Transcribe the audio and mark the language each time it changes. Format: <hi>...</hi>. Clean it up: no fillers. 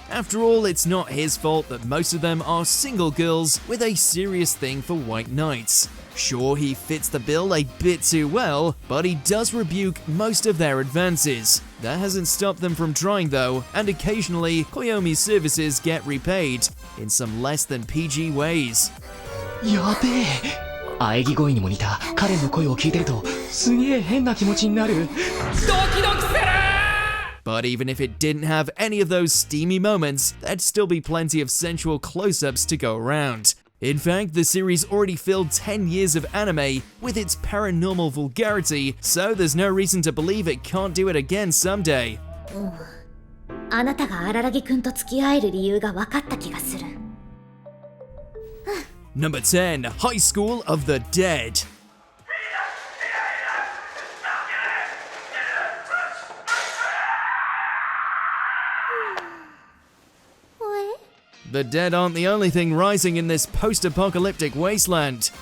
<en>After all, it's not his fault that most of them are single girls with a serious thing for white knights. Sure, he fits the bill a bit too well, but he does rebuke most of their advances. That hasn't stopped them from trying though, and occasionally Koyomi's services get repaid in some less than PG ways.</en> <ja>やべえ喘ぎ声にも似た彼の声を聞いてるとすげえ変な気持ちになる</ja> <en>But even if it didn't have any of those steamy moments, there'd still be plenty of sensual close-ups to go around. In fact, the series already filled 10 years of anime with its paranormal vulgarity, so there's no reason to believe it can't do it again someday.</en> <ja>あなたが荒木くんと付き合える理由が分かった気がする</ja> <en>Number 10, High School of the Dead. The dead aren't the only thing rising in this post-apocalyptic wasteland.</en>